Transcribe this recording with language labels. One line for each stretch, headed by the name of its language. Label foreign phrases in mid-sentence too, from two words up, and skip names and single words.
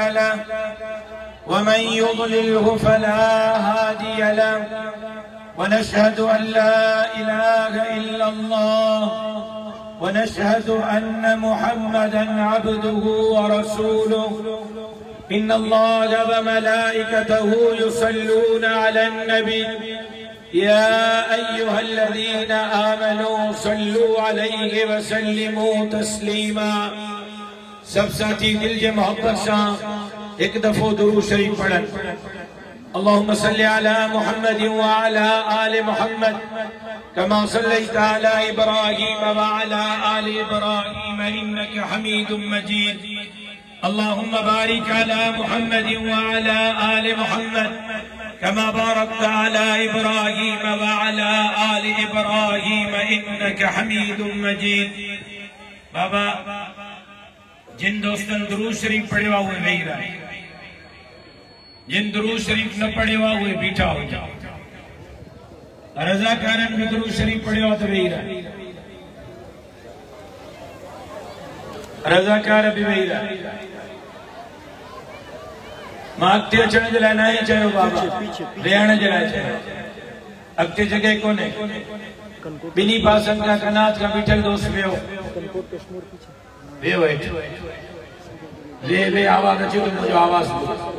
Arabic: له ومن يضلله فلا هادي له ونشهد أن لا إله إلا الله ونشهد أن محمدا عبده ورسوله إن الله وملائكته يصلون على النبي يا أيها الذين آمنوا صلوا عليه وسلموا تسليما
Sindhi: सब साथी दिल जे मोहब्बत सां एक दफ़ो दुरूद शरीफ पढ़न
Arabic: اللهم صل على محمد وعلى آل محمد كما صليت على إبراهيم وعلى آل إبراهيم إنك حميد مجيد اللهم بارك على محمد وعلى آل محمد كما باركت على إبراهيم وعلى آل إبراهيم إنك حميد مجيد.
Sindhi: बाबा जिन दोस्तन दुरूद शरीफ पढ़ियो आहे उहे वेही रहा, जिन दुरूद शरीफ न पढ़ियो आहे उहे बीठा हो जाओ। रज़ाकारन भी दुरूद शरीफ पढ़ियो तो वेही रहा, रज़ाकार भी वेही रहा। मां अॻिते अचण जे लाइ न आहे चयो बाबा, वेहण जे लाइ चयो, अॻिते जॻह कोन्हे। ॿिन्ही पासनि खां कनात खां बीठल दोस्त वियो वेहो हेठि, वे आवाज़ अचे तो मुंहिंजो आवाज़ ॿुध।